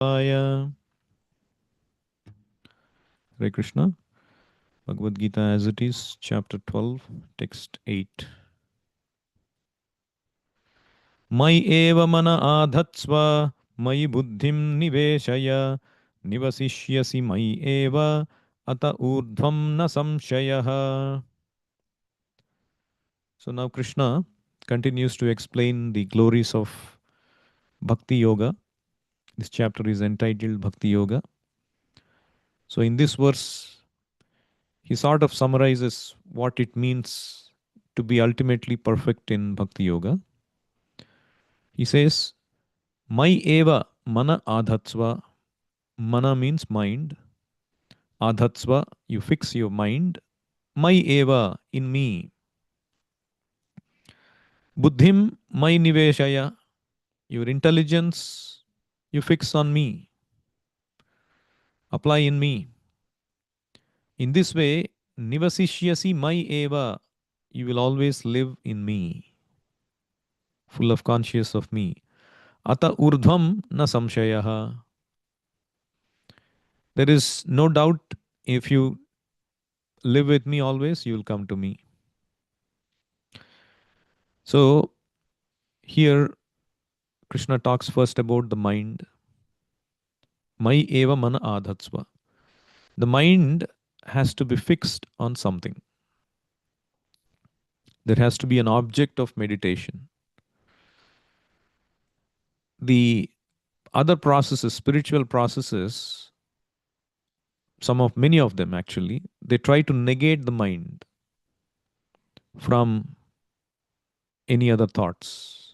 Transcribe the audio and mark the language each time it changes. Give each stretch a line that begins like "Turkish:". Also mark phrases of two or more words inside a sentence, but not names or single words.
English: Hare Krishna, Bhagavad Gita as it is, chapter 12, text 8.
Sanskrit: Mai eva mana adhatsva, mai buddhim niveshaya, nivasishyasi mai eva, ata urdhvam na samshayaha.
English: So now Krishna continues to explain the glories of Bhakti Yoga. This chapter is entitled Bhakti Yoga. So in this verse, he sort of summarizes what it means to be ultimately perfect in Bhakti Yoga. He says,
Sanskrit: Mai eva mana adhatsva.
English: Mana means mind. Adhatsva, you fix your mind.
Sanskrit: Mai eva,
English: in me.
Sanskrit: Buddhim mai niveshaya.
English: Your intelligence, you fix on me. Apply in me. In this way,
Sanskrit: nivasishyasi mai eva.
English: You will always live in me, full of conscious of me.
Sanskrit: Ata urdhvam na samshayaha.
English: There is no doubt if you live with me always, you will come to me. So here Krishna talks first about the mind.
Sanskrit: Mai eva mana adhatsva.
English: The mind has to be fixed on something. There has to be an object of meditation. The other processes, spiritual processes, many of them actually, they try to negate the mind from any other thoughts.